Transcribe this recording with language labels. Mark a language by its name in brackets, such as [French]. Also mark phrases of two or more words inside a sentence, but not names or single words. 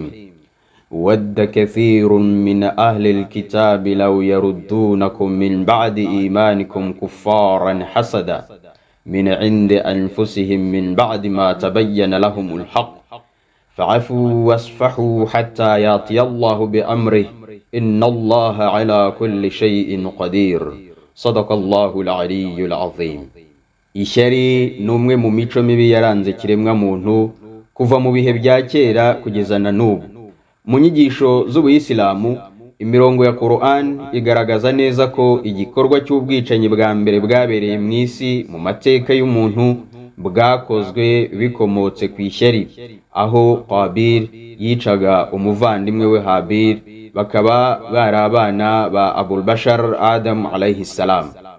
[Arabic] ود كثير من أهل الكتاب لو يردونكم من بعد إيمانكم كفارا حسدا من عند أنفسهم من بعد ما تبين لهم الحق فعفوا واصفحوا حتى يأتي الله بأمره إن الله على كل شيء قدير. صدق الله العلي العظيم. [Kinyarwanda] Ishyari numwe mu mico mibi yaranze kiremwa muntu kuva mu bihe bya kera kugeza na n'ubu. Mu nyigisho z'Ubuyisilamu, imirongo ya Qur'an igaragaza neza ko igikorwa cy'ubwicanyi bwa mbere bwabereye mu isi mu mateka y'umuntu bwakozwe bikomotse ku ishyari, aho Qabil yicaga umuvandimwe we Habil, bakaba bari abana ba Abul Bashar Adam [Arabic] عليه السلام.